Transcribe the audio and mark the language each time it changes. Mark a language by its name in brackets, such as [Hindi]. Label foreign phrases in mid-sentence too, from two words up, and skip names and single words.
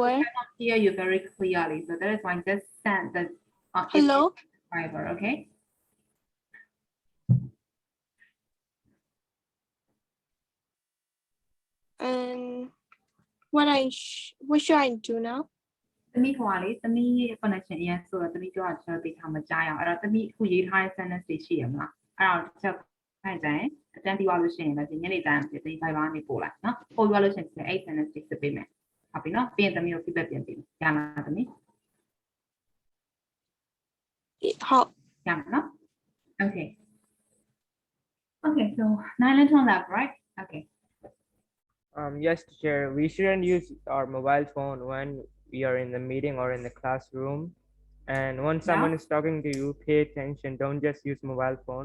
[English] I cannot hear you very clearly. So that is why I just send the Hello. Viber. Okay. And what should I do now? [Burmese] သမီးဟိုကလေသမီး connection အရင်ဆိုတော့သမီးပြောတာကျွန်တော်သိထားမကြားရအောင်အဲ့တော့သမီးခုရေးထားတဲ့ sentence တွေရှိရမလားအဲ့တော့တစ်ချက်ခိုင်းတယ်အတန်းပြီးသွားလို့ရှိရင်လည်းဒီညနေတိုင်းဒီ Viber ကနေပို့လိုက်နော်ပို့ပြီးသွားလို့ရှိရင်အဲ့ sentence တွေစစ်ပေးမယ်ဟုတ်ပြီနော်ပြီးရင်သမီးကို feedback ပြန်ပေးရလားသမီး ဟုတ် [English] ရမှာနော် Okay so Nyland on that right okay Yes, teacher. We shouldn't use our mobile phone when we are in the meeting or in the classroom. And when someone is talking to you, pay attention. Don't just use mobile phone.